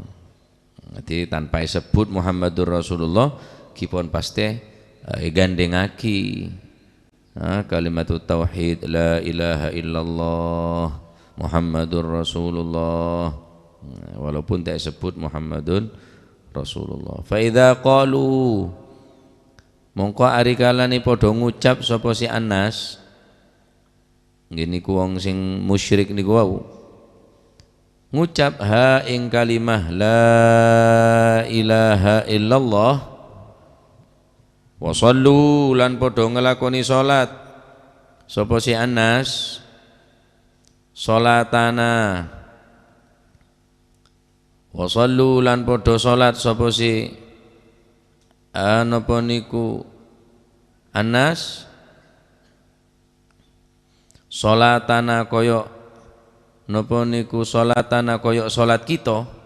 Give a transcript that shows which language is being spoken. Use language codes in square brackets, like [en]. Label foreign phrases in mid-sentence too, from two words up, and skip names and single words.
[ms] Nanti tanpa sebut [ar] محمد رسول الله [ms] kipon pasti gandengaki [ar] كلمة التوحيد لا إله إلا الله محمد رسول الله. [ms] Walaupun tak sebut [ar] محمد رسول الله. فإذا قالوا [jv] mongko ari kalane padha ngucap sapa si Anas, ngene ku wong sing musyrik niku wau, ngucap ha ing kalimah [ar] لا إله إلا الله وصلوا [jv] lan padha nglakoni salat sapa si Anas salatana [ar] وصلوا [jv] lan padha salat sapa si napa niku Anas salatana kaya napa niku salatana kaya salat kita